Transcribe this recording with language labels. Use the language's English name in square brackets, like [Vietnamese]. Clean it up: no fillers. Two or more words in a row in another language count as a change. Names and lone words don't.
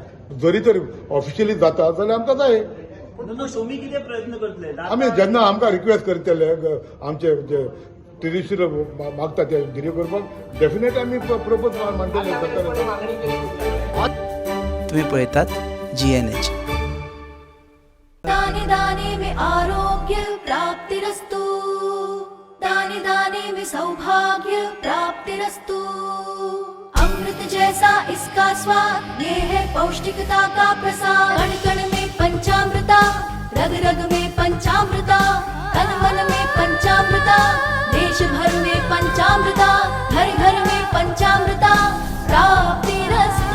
[Konkani] जरी तर ऑफिशियली जाता जाल्यार आमकां जाय पूण तुमी कितें प्रयत्न करतले आमी जेन्ना आमकां रिक्वेस्ट करतले आमचे जे ट्रेडिशनल मागता ते धिऱ्यो करपाक डेफिनेट आमी प्रपोज मानतले तुम्ही पळयतात GNH. [Hindi] दाने दाने में [Sanskrit] आरोग्य प्राप्तिरस्तु [Hindi] दाने दाने में [Sanskrit] सौभाग्य प्राप्तिरस्तु [Hindi] अमृत जैसा इसका स्वाद ये है पौष्टिकता का प्रसाद कण कण में पंचामृता रग रग में पंचामृता तन मन में पंचामृता देश भर में पंचामृता घर घर में [Sanskrit] पंचामृता प्राप्तिरस्तु